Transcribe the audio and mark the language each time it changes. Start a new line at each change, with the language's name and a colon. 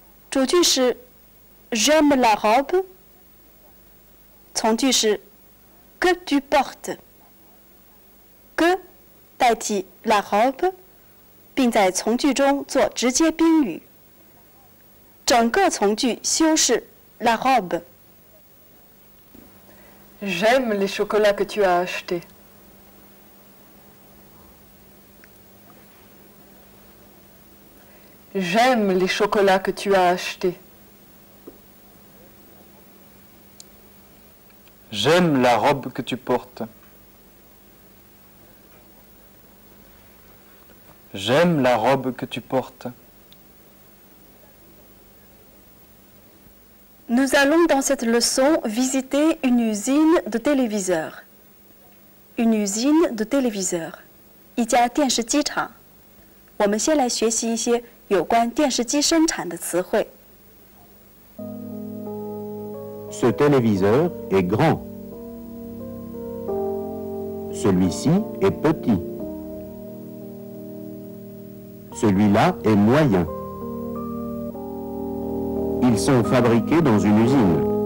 Chinese: 主句是
French: J'aime la robe，
Chinese: 从句是
French: que tu portes。
Chinese: que 代替 la robe， 并在从句中做直接宾语。整个从句修饰 la robe。
French: J'aime les chocolats que tu as achetés. J'aime les chocolats que tu as achetés. J'aime la robe que tu portes. J'aime la robe que tu portes. Nous allons dans cette leçon visiter une usine de téléviseurs. Une usine de téléviseurs，
Chinese: 一家电视机厂。我们先来学习一些有关电视机生产的词汇。
French: Ce téléviseur est grand. Celui-ci est petit. Celui-là est moyen. Ils sont fabriqués dans une usine.